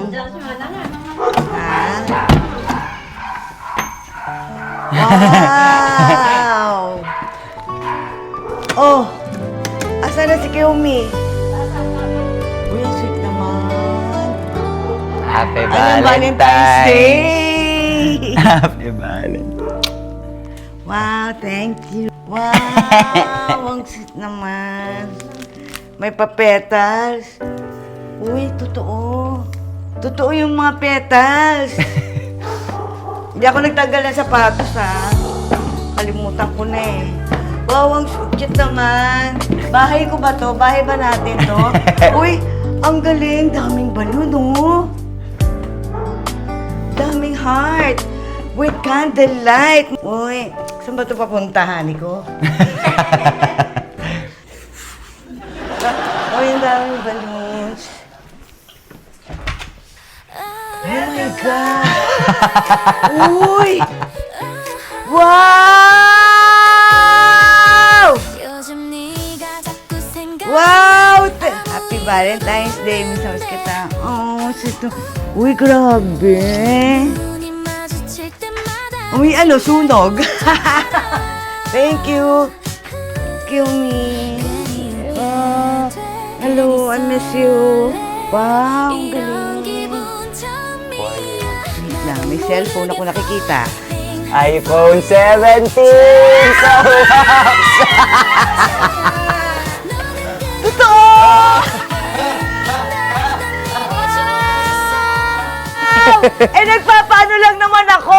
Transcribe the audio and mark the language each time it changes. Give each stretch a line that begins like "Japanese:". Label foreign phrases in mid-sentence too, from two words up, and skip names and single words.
Filipino: Ha? Wow! Oh! Asa na si Kiyomi? Uy, ang sweet naman.
English: Happy
Filipino: Anong Valentine's
English: Valentine's! Day! Happy Valentine's! Wow, thank you.
Filipino: Wow, ang sweet naman. May pa-petals. Uy, totoo. Totoo yung mga petals. Hindi ako nagtanggal ng sapatos, ha. Kalimutan ko na eh. Wow, ang cute naman. Bahay ko ba to? Bahay ba natin to? Uy, ang galing. Daming balon, oh. Daming heart.
English: With candlelight.
Filipino: Uy, saan ba ito papuntahan ko? Uy, ang daming balloons.
English: Oh my God!
Filipino: Uy! Wow!
Korean: 요즘 네가 자꾸 생각
Filipino: Wow!
English: Happy Valentine's Day, Miss House kita.
Filipino: Oh, sito. Uy, grabe.
Korean: 눈이 마주칠 때마다
Filipino: Uy, ano, sunog.
English: Thank you. Thank you, me. Oh, hello, I miss you.
Filipino: Wow, ang
Korean: 이런
Filipino: galing.
Korean: 기분 처음이야
Filipino: Wait lang, may cellphone ako nakikita.
English: iPhone 17! So,
Filipino: Totoo! Eh, nagpapaano lang naman ako.